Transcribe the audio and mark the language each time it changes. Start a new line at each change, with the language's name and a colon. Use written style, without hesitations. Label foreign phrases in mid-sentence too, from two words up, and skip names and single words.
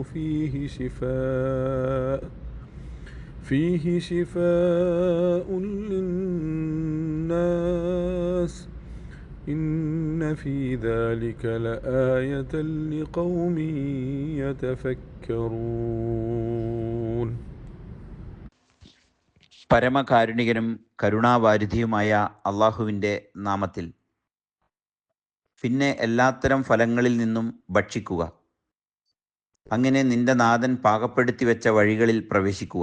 Arabic: فيه شفاء للناس إن في ذلك لآية لقوم يتفكرون.
Malayalam: പരമകാരുണികനും കരുണാവാരിധിയുമായ അള്ളാഹുവിൻ്റെ നാമത്തിൽ. പിന്നെ എല്ലാത്തരം ഫലങ്ങളിൽ നിന്നും ഭക്ഷിക്കുക. അങ്ങനെ നിന്റെ നാഥൻ പാകപ്പെടുത്തി വെച്ച വഴികളിൽ പ്രവേശിക്കുക.